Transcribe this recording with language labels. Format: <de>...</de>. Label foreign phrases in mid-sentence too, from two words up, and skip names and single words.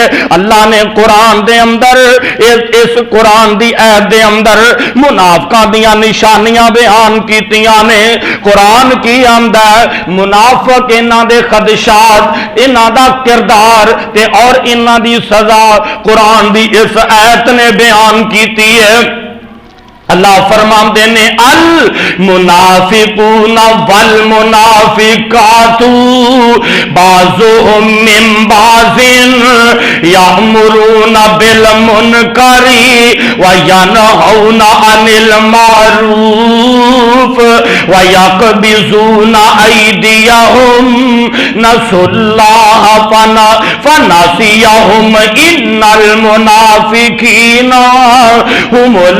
<pa>اللہ نے قرآن دے اندر اس قرآن دی آیت دے اندر منافقاں دیاں نشانیاں بیان کیتیاں نے۔ قرآن کی آمدہ ہے منافق انہاں دے خدشات، انہاں دا کردار تے اور انہاں دی سزا قرآن دی اس آیت نے بیان کیتی ہے۔ اللہ فرماندے نے</pa> <ar>المنافقون والمنافقات بعضهم من بعض يأمرون بالمنكر وينهون عن المعروف ويقبضون أيديهم نسوا الله فنسيهم إن المنافقين هم</ar>